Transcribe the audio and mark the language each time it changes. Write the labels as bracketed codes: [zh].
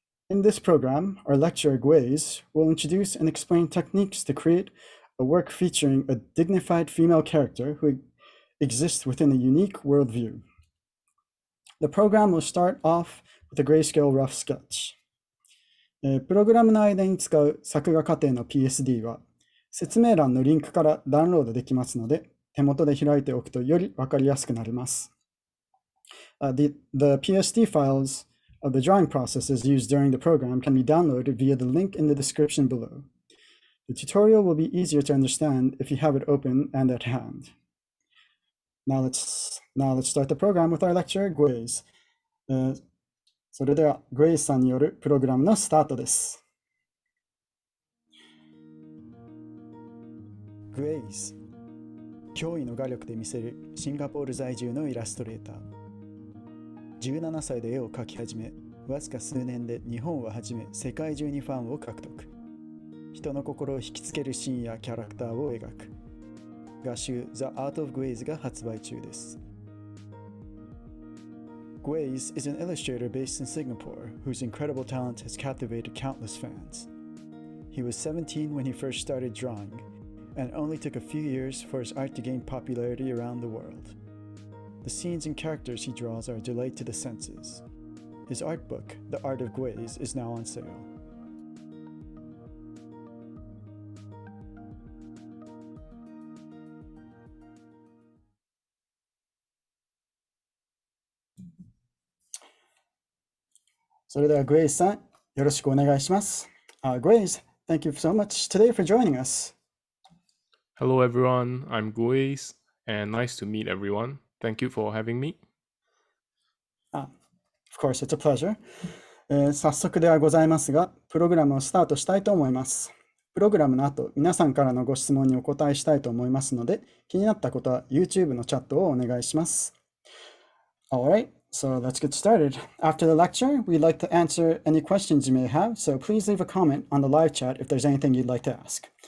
[en] In this program, our lecturer Guweiz will introduce and explain techniques to create a work featuring a dignified female character who exists within a unique worldview. The program will start off with a grayscale rough sketch. [ja] プログラムの間に使う作画過程の PSD は説明欄のリンクからダウンロードできますので、手元で開いておくとより分かりやすくなります。 [en] The PSD files of the drawing processes used during the program can be downloaded via the link in the description below. The tutorial will be easier to understand if you have it open and at hand. Now let's start the program with our lecturer, Guweiz. [ja] それでは、Guweiz さんによるプログラムのスタートです。 Guweiz 驚異の画力で見せるシンガポール在住のイラストレーター。 17歳で絵を描き始め、わずか数年で日本をはじめ世界中にファンを獲得。人の心を引きつけるシーンやキャラクターを描く。画集 The Art of GUWEIZ が発売中です。 [en] Guweiz is an illustrator based in Singapore whose incredible talent has captivated countless fans. He was 17 when he first started drawing, and it only took a few years for his art to gain popularity around the world. The scenes and characters he draws are a delight to the senses. His art book, The Art of GUWEIZ, is now on sale. [ja] Guweiz-san, よろしくお願いします。 [en] Guweiz, thank you so much today for joining us. Hello everyone, I'm Guweiz, and nice to meet everyone. Thank you for having me. Of course, it's a pleasure. [ja] 早速ではございますが、プログラムをスタートしたいと思います。プログラムの後、皆さんからのご質問にお答えしたいと思いますので、気になったことは YouTube のチャットをお願いします。 [en] Alright, so let's get started. After the lecture, we'd like to answer any questions you may have, so please leave a comment on the live chat if there's anything you'd like to ask.